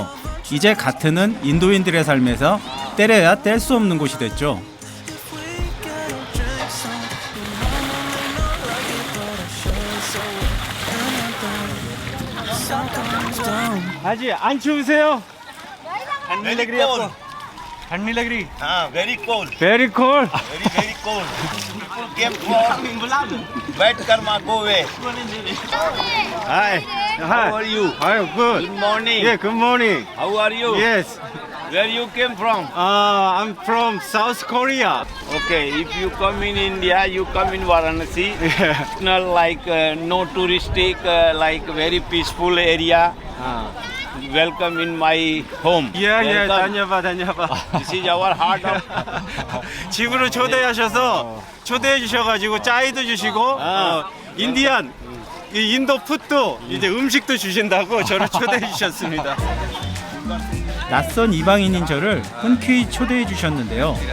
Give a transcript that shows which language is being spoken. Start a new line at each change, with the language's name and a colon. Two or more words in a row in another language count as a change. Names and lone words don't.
Korean: 이제 가트는 인도인들의 삶에서 때려야 뗄 수 없는 곳이 됐죠. 아직 안 추우세요?
Hindi: ठंडी लग रही है आपको ठंडी लग रही
English: very cold. Very cold. Very cold. People came for wet karma, go away. Hi. How are you? Hi, good. Good morning. Yeah, good morning. How are you? Yes. Where you came from? I'm from South Korea. Okay, if you come in India, you come in Varanasi. Yeah. Not like no touristic, like very peaceful area. Welcome in my home. Yeah, Welcome.
Korean: 다녀봐.
English: This is our heart of.
Korean: 집으로 초대하셔서 초대해 주셔가지고 짜이도 주시고 인디안 이 인도 푸드도 이제 음식도 주신다고 저를 초대해 주셨습니다. 낯선 이방인인 저를 흔쾌히 초대해 주셨는데요.